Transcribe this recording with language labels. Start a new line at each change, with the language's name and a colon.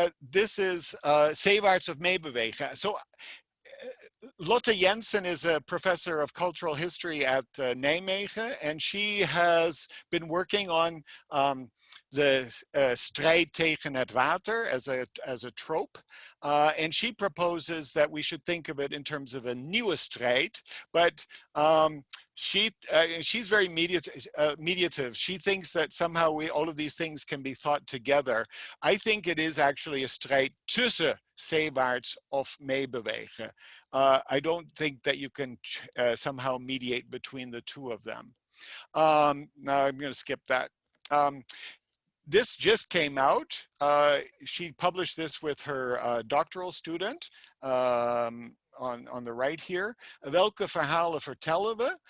English: This is Zeewaarts of meebewegen. So Lotte Jensen is a professor of cultural history at Nijmegen, and she has been working on the
Dutch: strijd tegen het water
English: as a trope. And she proposes that we should think of it in terms of a nieuwe strijd, but she's very mediative. She thinks that somehow all of these things can be thought together. I think it is actually a
Dutch: strijd tussen zeewaarts of meebewegen.
English: I don't think that you can somehow mediate between the two of them. Now I'm going to skip that. This just came out. She published this with her doctoral student. On the right here,
Dutch: Welke verhalen vertellen we?